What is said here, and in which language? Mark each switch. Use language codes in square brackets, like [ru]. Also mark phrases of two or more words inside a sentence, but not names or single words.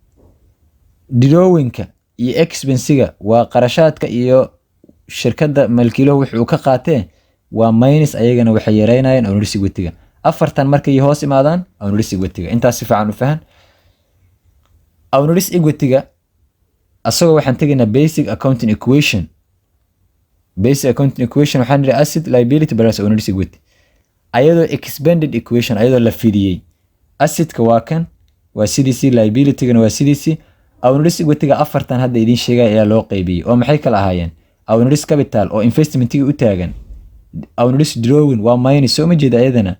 [so] drawing-ka iyo expense-ga waa qarashaadka iyo shirkadda malkiiluhu wuxuu ka qaatee waa minus ayagana waxay yareynayaan [en] owners equity-ga. [so] afartan markay hoos imaadaan [en] owners equity-ga. [so] intaas si fiican u fahan. [en] owners equity-ga [so] asagoo waxaan tegaynaa [en] basic accounting equation. basic accounting equation [so] waxaan niri [en] asset liability plus owners equity. [so] ayadoo [en] expanded equation [so] ayadoo la fidiyey. assetka waa kan waa sidiisii liability-gana waa sidiisii. [en] owners equity-ga [so] afartan hadda idiin sheegay ayaa loo qaybiyey oo maxay kala ahaayeen? [en] owners capital [so] oo investment-iga u taagan. [en] owners drawing [so] waa minus soo ma jeeda ayadana.